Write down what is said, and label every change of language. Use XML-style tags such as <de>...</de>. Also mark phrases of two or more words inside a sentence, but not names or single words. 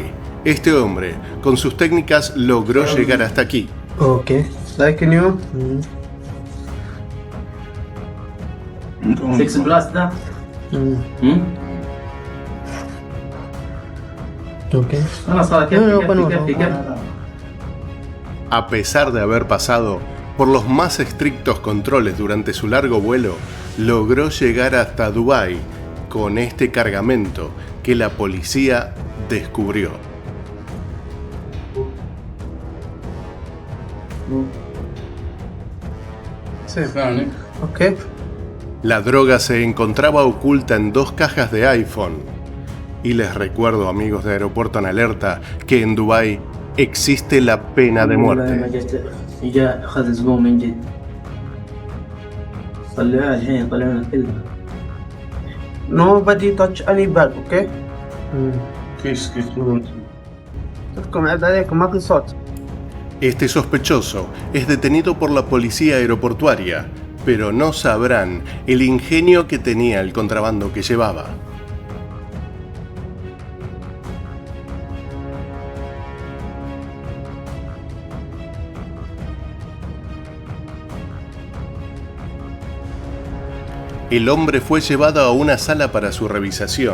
<es>Este hombre, con sus técnicas, logró llegar hasta aquí.</es> <en>Okay. Like new.</en> <ar>6 ده</ar> <en>Okay.</en> <ar>خلاص هذا كيف</ar> <es>A pesar de haber pasado por los más estrictos controles durante su largo vuelo, logró llegar hasta Dubái con este cargamento que la policía descubrió.</es> <en>Okay.</en> <es>La droga se encontraba oculta en 2 cajas de iPhone. Y les recuerdo, amigos de Aeropuerto en Alerta, que en Dubái existe la pena de muerte.</es> <ar>جاء أخذ زبون من جد طلعوها الحين طلعونا كلها.</ar> <en>Nobody touch any bag, okay?</en> <ar>تفكم عيب عليكم ماكل صوت.</ar> <es>Este sospechoso es detenido por la policía aeroportuaria, pero no sabrán el ingenio que tenía el contrabando que llevaba. El hombre fue llevado a una sala para su revisación.</es>